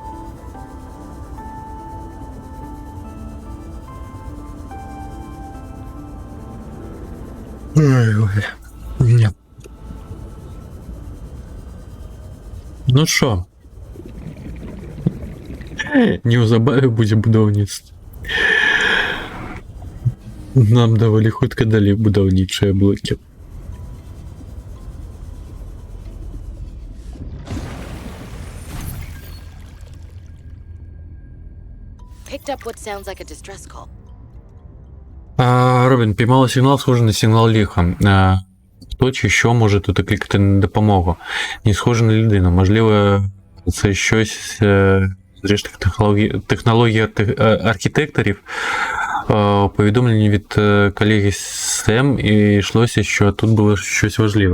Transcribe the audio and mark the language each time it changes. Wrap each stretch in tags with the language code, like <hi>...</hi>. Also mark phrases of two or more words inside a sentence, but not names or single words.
<be>Ой. Не.</be> <uk>Ну шо?</uk> <be>Неўзабаве будзе будаўніцтва. Нам даволі хутка далі будаўнічыя блокі.</be> <en>Picked up what sounds like a distress call.</en> <uk>Робін, піймала сигнал, схожий на сигнал лиха. Хто чи що може тут клікати на допомогу? Не схоже на людину. Можливо, це щось з решток технології архітекторів. У повідомленні від колеги Сем і йшлося, що тут було щось важливе.</uk>